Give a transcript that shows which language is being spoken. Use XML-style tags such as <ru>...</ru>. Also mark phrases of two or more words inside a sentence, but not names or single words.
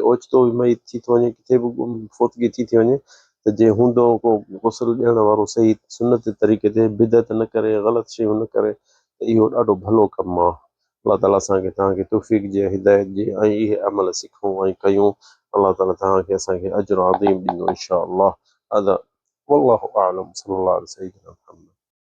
<sd>ओचितो बि मई थी थो वञे, किथे बि फोतगी थी वञे, त जे हूंदो को गुस्ल ॾियण वारो सही सुन्नत तरीक़े ते, बिदत न करे, ग़लति शयूं न करे, त इहो ॾाढो भलो कमु आहे। अलाह ताला असांखे तव्हांखे तौफ़ीक़ ॾिए, हिदायत ॾिए ऐं इहे अमल सिखूं ऐं कयूं। अलाह ताला तव्हांखे असांखे</sd> <ar>أجر عظيم</ar> <sd>ॾींदो</sd> <ar>إن شاء الله. هذا والله أعلم، صلى الله عليه وسلم.</ar>